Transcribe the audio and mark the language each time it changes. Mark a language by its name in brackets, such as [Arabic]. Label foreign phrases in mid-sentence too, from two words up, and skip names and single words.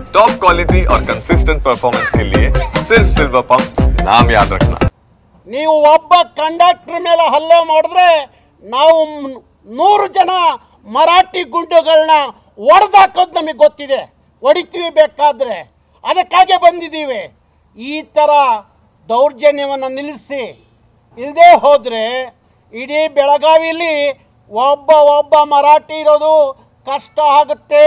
[Hindi] टॉप क्वालिटी और कंसिस्टेंट परफॉर्मेंस के लिए सिर्फ सिल्वर पंप नाम याद रखना। [Kannada] ನೀವು ಒಬ್ಬ ಕಂಡಕ್ಟರ್ ಮೇಲೆ ಹಲ್ಲೆ ಮಾಡಿದ್ರೆ ನಾವು 100 ಜನ ಮರಾಠಿ ಗುಂಡುಗಳನ್ನ ಹೊಡೆದಾಕೋದು ನಮಗೆ ಗೊತ್ತಿದೆ, ಹೊಡಿತೀವಿ ಬೇಕಾದ್ರೆ, ಅದಕ್ಕಾಗಿ ಬಂದಿದ್ದೀವಿ. ಈ ಥರ ದೌರ್ಜನ್ಯವನ್ನು ನಿಲ್ಲಿಸಿ, ಇಲ್ಲದೆ ಹೋದರೆ ಇಡೀ ಬೆಳಗಾವಿಲಿ ಒಬ್ಬ ಮರಾಠಿ ಇರೋದು ಕಷ್ಟ ಆಗುತ್ತೆ.